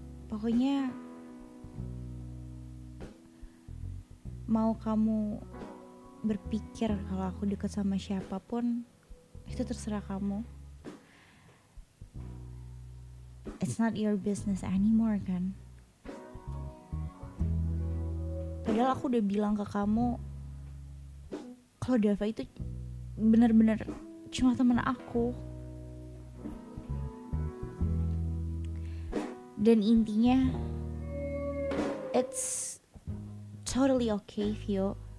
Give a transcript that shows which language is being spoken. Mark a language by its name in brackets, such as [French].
[Indonesian] Pokoknya mau kamu berpikir kalau aku deket sama siapapun, itu terserah kamu. [English] It's not your business anymore [Indonesian] kan? Padahal aku udah bilang ke kamu kalau Dava itu benar-benar cuma teman aku. Dan intinya [English] it's totally okay, [Indonesian] Vio.